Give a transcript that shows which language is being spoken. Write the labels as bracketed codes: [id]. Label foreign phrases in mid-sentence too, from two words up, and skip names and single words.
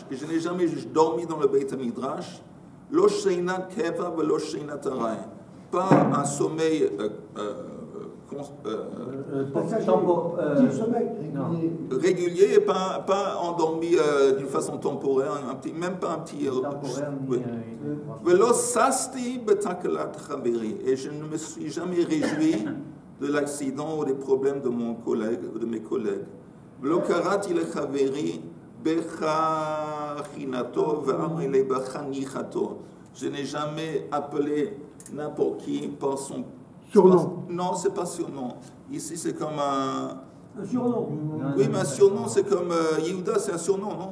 [fr] Et je n'ai jamais dormi dans le Beit HaMidrash. [he] לא שינת קבע ולא שינת עראי. [fr] Pas un sommeil régulier et pas endormi d'une façon temporaire, même pas un petit... [he] ולא ששתי בתקלת חברי. [fr] Et je ne me suis jamais réjoui de l'accident ou des problèmes de mon collègue ou de mes collègues. [he] ולא קראתי לחברי. [fr] Je n'ai jamais appelé n'importe qui par son surnom. Non, c'est pas surnom. Ici, c'est comme un surnom. Oui, mais un surnom, c'est comme Yehuda, c'est un surnom, non?